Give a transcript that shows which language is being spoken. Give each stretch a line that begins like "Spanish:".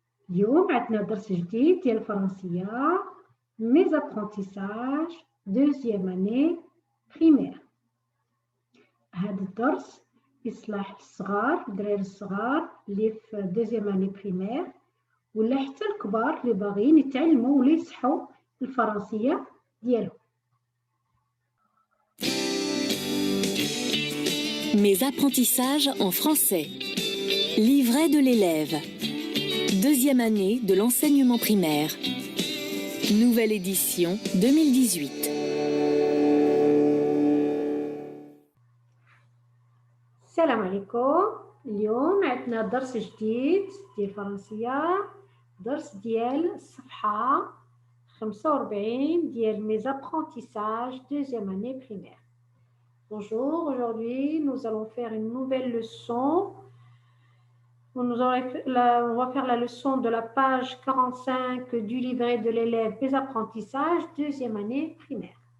Arabic: اليوم عندنا درس جديد ديال الفرنسية
French: ميز ابرونتيساج دوزيام اني بريمير.
Arabic: هذا الدرس يصلح الصغار الدراري الصغار اللي في
French: دوزيام اني بريمير
Arabic: ولا حتى الكبار اللي باغيين يتعلموا ولا يصحوا الفرنسية ديالهم.
French: Mes apprentissages en français. Livret de l'élève. Deuxième année de l'enseignement primaire. Nouvelle édition 2018.
Arabic: السلام عليكم. اليوم عندنا درس جديد ديال الفرنسية، درس ديال الصفحة 45 ديال
French: mes apprentissages deuxième année primaire. Bonjour, aujourd'hui nous allons faire une nouvelle leçon. On va faire la leçon de la page 45 du livret de l'élève mes apprentissages deuxième année primaire.